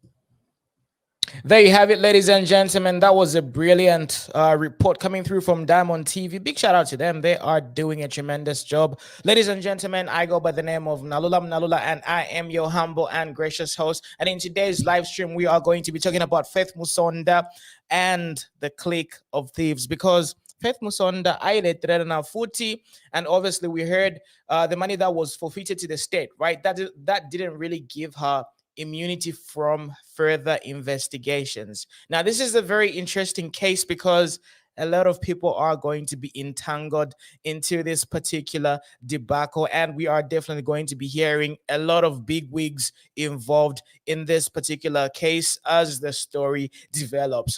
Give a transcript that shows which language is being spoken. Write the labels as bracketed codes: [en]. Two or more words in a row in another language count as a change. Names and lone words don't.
[en] There you have it, ladies and gentlemen. That was a brilliant report coming through from Diamond TV. Big shout out to them. They are doing a tremendous job. Ladies and gentlemen, I go by the name of Nalula, and I am your humble and gracious host. And in today's live stream, we are going to be talking about Faith Musonda and the Clique of Thieves, because Faith Musonda [bem] ailetrera na futi, [en] and obviously we heard the money that was forfeited to the state, right? That didn't really give her immunity from further investigations. Now, this is a very interesting case because a lot of people are going to be entangled into this particular debacle, and we are definitely going to be hearing a lot of big wigs involved in this particular case as the story develops.